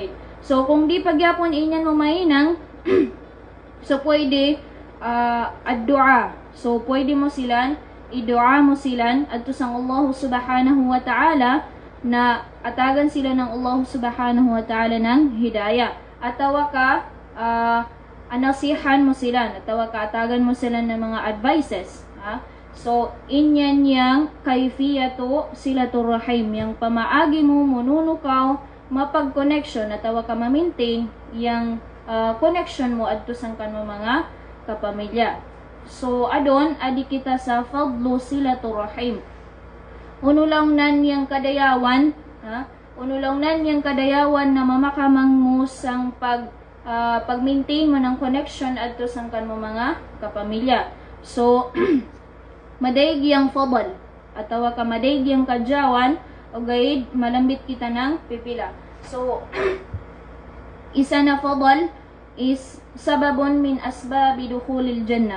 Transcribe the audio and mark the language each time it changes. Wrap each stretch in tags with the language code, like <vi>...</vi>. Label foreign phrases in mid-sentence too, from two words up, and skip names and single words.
<kqe>So kung di pagyapon inyan mo mainang so pwede ad-du'a. So pwede mo silan i-du'a mo silan adto sang</kqe> <ar>الله سبحانه وتعالى</ar> <kqe>na atagan sila ng</kqe> <ar>الله سبحانه وتعالى</ar> <kqe>ng hidayah. Atawa ka anasihan mo sila, atawa ka atagan mo sila ng mga advices. So, inyan yang</kqe> <ar>كيفية صلة الرحم,</ar> <kqe>yang pamaagi mo mununukaw mapag-connection, atawa ka ma-maintain yang connection mo adto sang kanmo mga kapamilya. So, adon adi kita sa</kqe> <ar>فضل صلة الرحم.</ar> <kqe>Unulangnan yang kadayawan, unulangnan yang kadayawan na mamakamang mo sang pag-maintain mo ng connection adto sang kanmo mga kapamilya. So, madaig yang fadal atawa ka madaig yang kadyawan o gayud malambit kita ng pipila. So isa na fadal is</kqe> <ar>سبب من أسباب دخول الجنة.</ar>